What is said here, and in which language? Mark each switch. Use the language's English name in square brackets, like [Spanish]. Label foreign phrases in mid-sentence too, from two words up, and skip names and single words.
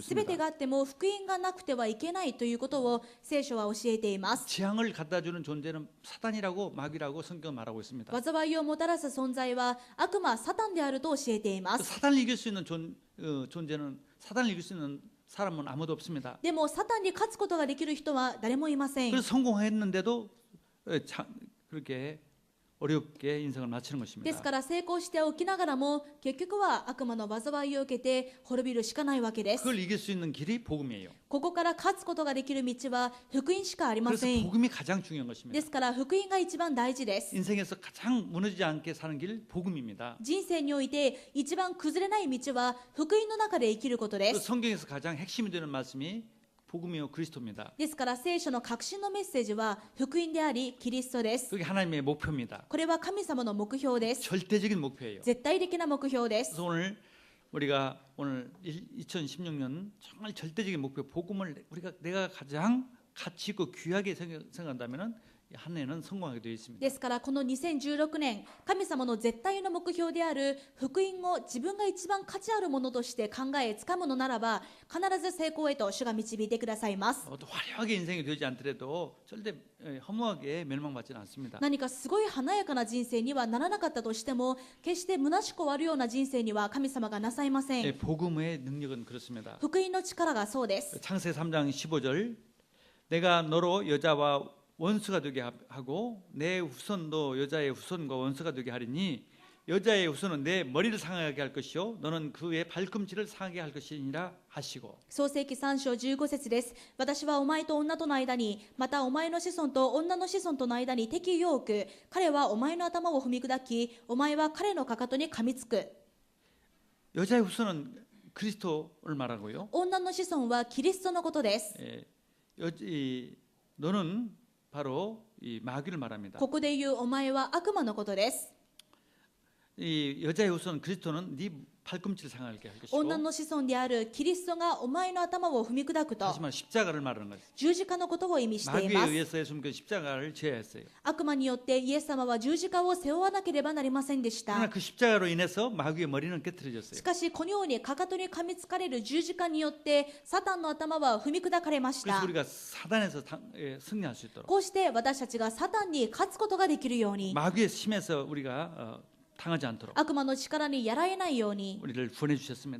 [Japanese] すべて [Korean] 있습니다. [Japanese] があっても福音がなくてはいけないということを聖書は教えています。 [Korean] 재앙을 갖다주는 존재는 사단이라고 마귀라고 성경은 말하고 있습니다. [Japanese] 災いをもたらす存在は悪魔サタンであると教えています。 [Korean] 사단을 이길 수 있는 존재는 사단을 이길 수 있는 사람은 아무도 없습니다. [Japanese] でもサタンに勝つことができる人は誰もいません。 [Korean] 그래서 성공했는데도 그렇게 어렵게 인생을 마치는 [Japanese] です [Korean] 것입니다. [Japanese] から成功しておきながらも結局は悪魔の災いを受けて滅びるしかないわけです。 [Korean] 그걸 이길 수 있는 길이 복음이에요. [Japanese] ここから勝つことができる道は福音しかありま [Korean] 그래서 [Japanese] せん。 [Korean] 복음이 가장 중요한 [Japanese] で [Korean] 것입니다. [Japanese] すから福音が一番大事です。 [Korean] 인생에서 가장 무너지지 않게 사는 길 복음입니다. [Japanese] 人生において一番崩れない道は福音の中で生きることで [Korean] 그 [Japanese] す。 [Korean] 성경에서 가장 핵심이 되는 말씀이 복음이요 그리스도입니다. [Japanese] ですから聖書の核心のメッセージは福音でありキリストです。 [Korean] 그게 하나님의 목표입니다. [Japanese] これは神様の目標です。 [Korean] 절대적인 목표예요. [Japanese] 絶対的な目標です。 [Korean] 그래서 우리가 오늘 2016년 정말 절대적인 목표 복음을 내가 가장 가치 있고 귀하게 생각한다면은 한 해는 성공하게 되어 있습니다. [Japanese] ですからこの2016年神様の絶対の目標である福音を自分が一番価値あるものとして考えつかむのならば必ず成功へと主が導いてくださいます。 [Korean] 또 화려하게 인생이 되지 않더라도 절대 허무하게 멸망받지는 않습니다. [Japanese] 何かすごい華やかな人生にはならなかったとしても決して虚しく終わるような人生には神様がなさいません。 [Korean] 복음의 능력은 그렇습니다. [Japanese] 福音の力がそうです。 [Korean] 창세 3장 15절 내가 너로 여자와 원수가 되게 하고 내 후손도 여자의 후손과 원수가 되게 하리니 여자의 후손은 내 머리를 상하게 할 것이요 너는 그의 발꿈치를 상하게 할 것이니라 하시고 [Japanese] 創世記3章15節です。私はお前と女との間にまたお前の子孫と女の子孫との間に敵意を置く。彼はお前の頭を踏み砕きお前は彼のかかとに噛みつく。 [Korean] 여자의 후손은 그리스도를 말하고요. [Japanese] 女の子孫はキリストのことです。 [Korean] 너는 바로 이 마귀를 말합니다. [Japanese] ここで言うお前は悪魔のことです。 [Korean] 이 여자의 후손 그리스도는 네 팔꿈치를 상하게 할 [Japanese] 女 [Korean] 것이고 [Japanese] の子孫であるキリストがお前の頭を踏み砕くと [Korean] 다시 말해 십자가를 말하는 것입니다. [Japanese] 十字架のことを意味してい [Korean] 마귀에 [Japanese] ます。 [Korean] 의해서 예수님께서 십자가를 지어야 했어요. [Japanese] 悪魔によってイエス様は十字架を背負わなければなりませんでし [Korean] 그러나 [Japanese] た。 [Korean] 그 십자가로 인해서 마귀의 머리는 깨트려졌어요. [Japanese] しかしこのようにかかとに噛みつかれる十字架によってサタンの頭は踏み砕かれまし [Korean] 그래서 [Japanese] た。 [Korean] 우리가 사단에서 승리할 수 있도록 [Japanese] こうして私たちがサタンに勝つことができるように [Korean] 마귀의 힘에서 우리가 당하지 않도록 [Japanese] 悪魔の力にやられないように [Korean] 우리를 구원해 주셨습니다.